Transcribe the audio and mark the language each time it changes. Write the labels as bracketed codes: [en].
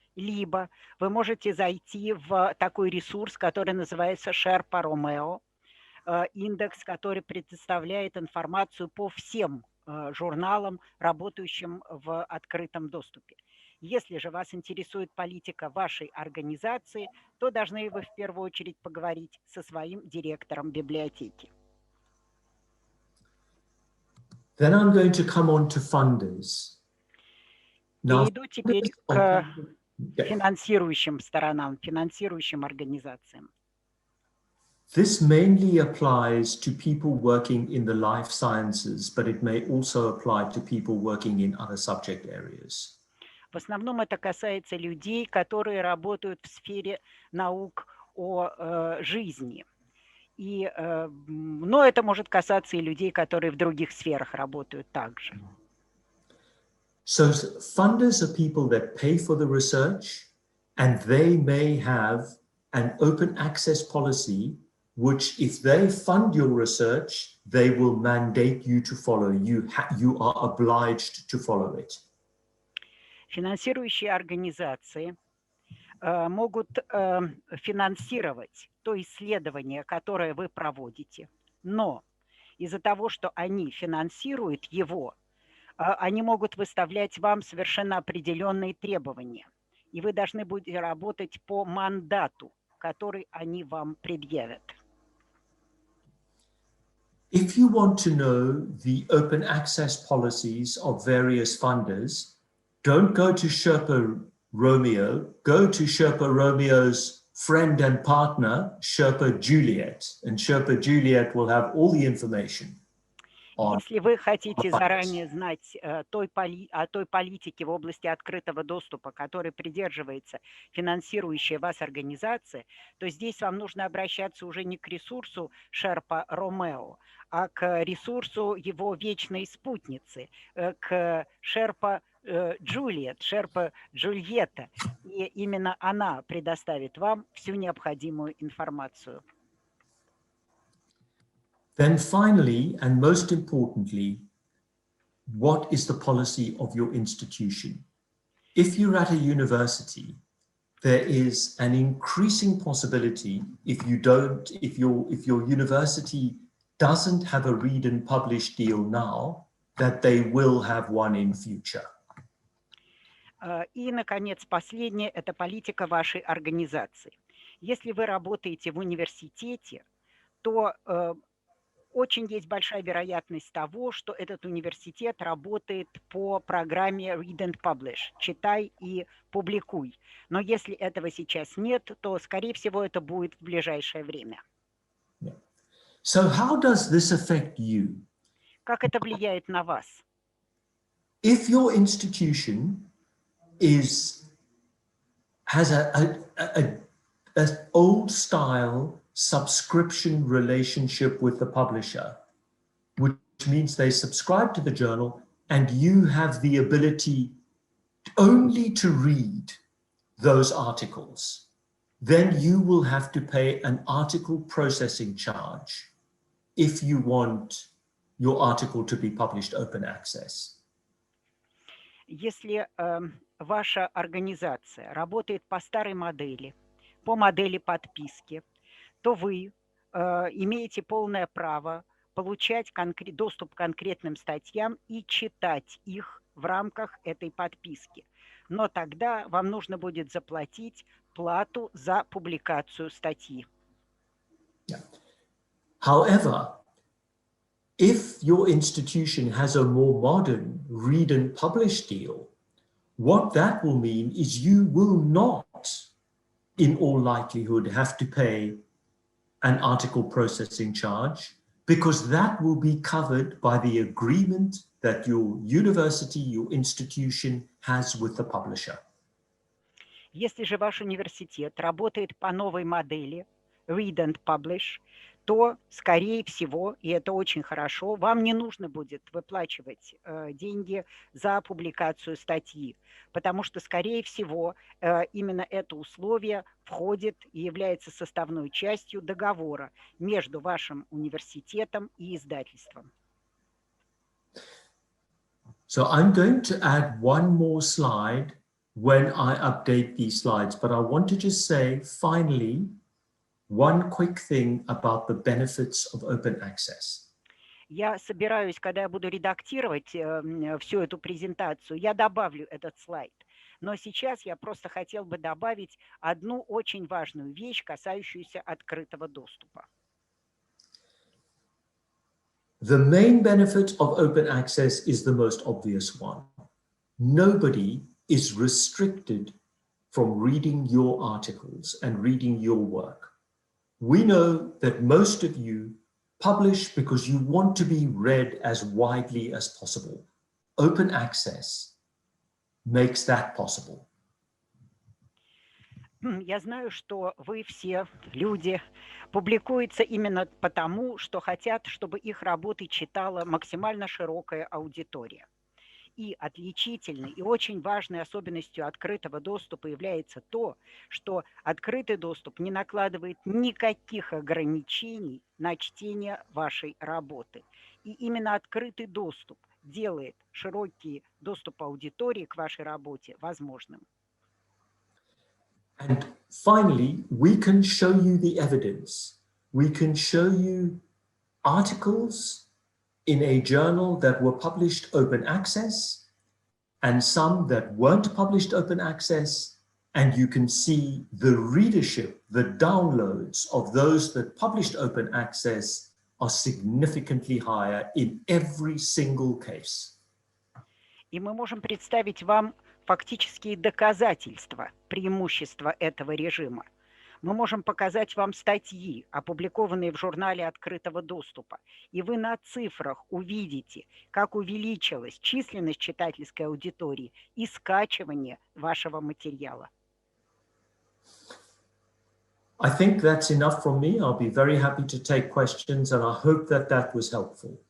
[ru] Либо вы можете зайти в такой ресурс, который называется Sherpa Romeo, индекс, который предоставляет информацию по всем журналам, работающим в открытом доступе. Если же вас интересует политика вашей организации, то должны вы в первую очередь поговорить со своим директором библиотеки. [en] Then I'm going to come on to funders. [ru] Перейду теперь к финансирующим сторонам, финансирующим организациям. [en] This mainly applies to people working in the life sciences, but it may also apply to people working in other subject areas. [ru] В основном это касается людей, которые работают в сфере наук о жизни. Но это может касаться и людей, которые в других сферах работают также. [en] So funders are people that pay for the research, and they may have an open access policy which, if they fund your research, they will mandate you to follow. You are obliged to follow it. [ru] Финансирующие организации могут финансировать то исследование, которое вы проводите, но из-за того, что они финансируют его, они могут выставлять вам совершенно определенные требования, и вы должны будете работать по мандату, который они вам предъявят. [en] If you want to know the open access policies of various funders, don't go to Sherpa Romeo, go to Sherpa Romeo's friend and partner, Sherpa Juliet, and Sherpa Juliet will have all the information. [ru] Если вы хотите заранее знать о той политике в области открытого доступа, которой придерживается финансирующая вас организация, то здесь вам нужно обращаться уже не к ресурсу Sherpa Romeo, а к ресурсу его вечной спутницы, к Sherpa Juliet, Sherpa Джульетта. И именно она предоставит вам всю необходимую информацию. [en] Then finally, and most importantly, what is the policy of your institution? If you're at a university, there is an increasing possibility if your university doesn't have a read and publish deal now, that they will have one in future. [ru] И, наконец, последнее – это политика вашей организации. Если вы работаете в университете, то очень есть большая вероятность того, что этот университет работает по программе Read and Publish, читай и публикуй. Но если этого сейчас нет, то, скорее всего, это будет в ближайшее время. [en] So how does this affect you? [ru] Как это влияет на вас? [en] If your institution has an old style subscription relationship with the publisher, which means they subscribe to the journal and you have the ability only to read those articles, then you will have to pay an article processing charge if you want your article to be published open access. [ru] Если ваша организация работает по старой модели, по модели подписки, то вы имеете полное право получать доступ к конкретным статьям и читать их в рамках этой подписки. Но тогда вам нужно будет заплатить плату за публикацию статьи. [en] Yeah. However, if your institution has a more modern read and publish deal, what that will mean is you will not, in all likelihood, have to pay an article processing charge, because that will be covered by the agreement that your university, your institution has with the publisher. [ru] Если же ваш университет работает по новой модели Read and Publish, то, скорее всего, и это очень хорошо, вам не нужно будет выплачивать деньги за публикацию статьи, потому что, скорее всего, именно это условие входит и является составной частью договора между вашим университетом и издательством. [en] So I'm going to add one more slide when I update these slides, but I want to just say, finally, one quick thing about the benefits of open access. [ru] Я собираюсь, когда я буду редактировать всю эту презентацию, я добавлю этот слайд. Но сейчас я просто хотел бы добавить одну очень важную вещь, касающуюся открытого доступа. [en] The main benefit of open access is the most obvious one. Nobody is restricted from reading your articles and reading your work. We know that most of you publish because you want to be read as widely as possible. Open access makes that possible. [ru] Я знаю, что вы все, люди, публикуются именно потому, что хотят, чтобы их работы читала максимально широкая аудитория. И отличительной и очень важной особенностью открытого доступа является то, что открытый доступ не накладывает никаких ограничений на чтение вашей работы. И именно открытый доступ делает широкий доступ аудитории к вашей работе возможным. [en] And finally, we can show you the evidence. We can show you articles in a journal that were published open access and some that weren't published open access, and you can see the readership, the downloads of those that published open access are significantly higher in every single case. [ru] И мы можем представить вам фактические доказательства преимущества этого режима. Мы можем показать вам статьи, опубликованные в журнале открытого доступа, и вы на цифрах увидите, как увеличилась численность читательской аудитории и скачивание вашего материала. [en] I think that's enough from me. I'll be very happy to take questions, and I hope that that was helpful.